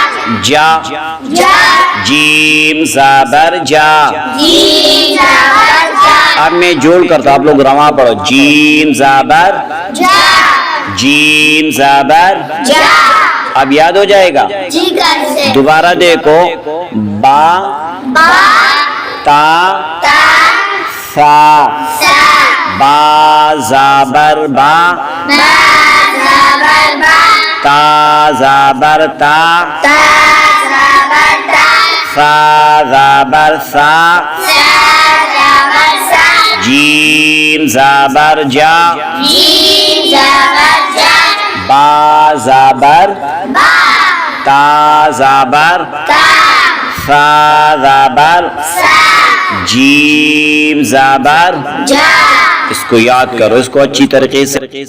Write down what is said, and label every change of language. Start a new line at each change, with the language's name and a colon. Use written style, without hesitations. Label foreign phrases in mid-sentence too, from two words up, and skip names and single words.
Urdu: جا جیم زبر جا اب میں جوڑ کرتا ہوں آپ لوگ رواں پڑھو جیم زبر جیم زبر اب یاد ہو جائے گا دوبارہ دیکھو با تا سا با زبر با تا زبر تا سا زبر سا جیم زبر جا با زبر تا زبر سا زبر جیم زبر اس کو یاد کرو اس کو اچھی طریقے سے